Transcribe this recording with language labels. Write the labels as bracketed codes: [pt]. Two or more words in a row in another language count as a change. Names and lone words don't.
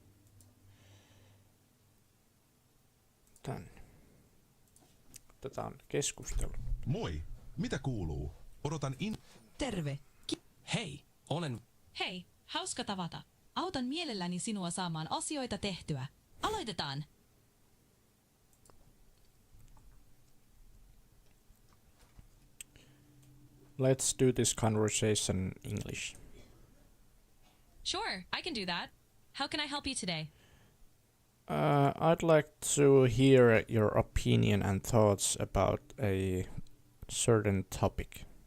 [fi] Tänne. Tätä on keskustelu. Moi! Mitä kuuluu? Odotan Terve. Hei, olen... Hei, hauska tavata. Autan mielelläni sinua saamaan asioita tehtyä. Aloitetaan! [en] Let's do this conversation in English. Sure, I can do that. How can I help you today? I'd like to hear your opinion and thoughts about a certain topic.